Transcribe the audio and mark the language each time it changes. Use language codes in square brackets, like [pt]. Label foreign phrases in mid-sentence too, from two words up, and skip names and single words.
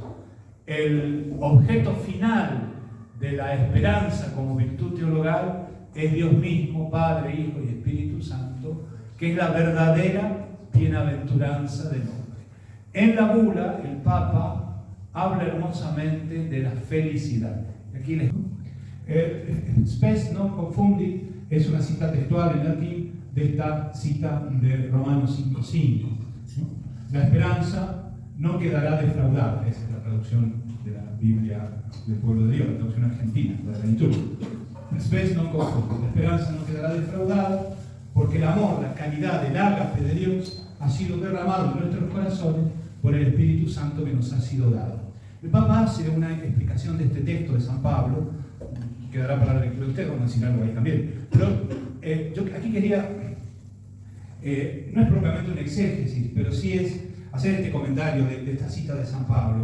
[es] El objeto final de la esperanza como virtud teologal es Dios mismo, Padre, Hijo y Espíritu Santo, que es la verdadera bienaventuranza del hombre. En la bula, el Papa habla hermosamente de la felicidad. Aquí les [la] spes non confundit [es] es una cita textual en latín de esta cita de Romanos 5:5. La esperanza no quedará defraudada. Esa es la traducción de la Biblia del pueblo de Dios, la traducción argentina, de la liturgia. [la] Spes non confundit. [es] La esperanza no quedará defraudada porque el amor, la caridad, el ágape de Dios ha sido derramado en nuestros corazones por el Espíritu Santo que nos ha sido dado. El Papa hace una explicación de este texto de San Pablo. Quedará para la lectura de ustedes, vamos a decir algo ahí también. Pero yo aquí quería, no es propiamente un exégesis, pero sí es hacer este comentario de esta cita de San Pablo.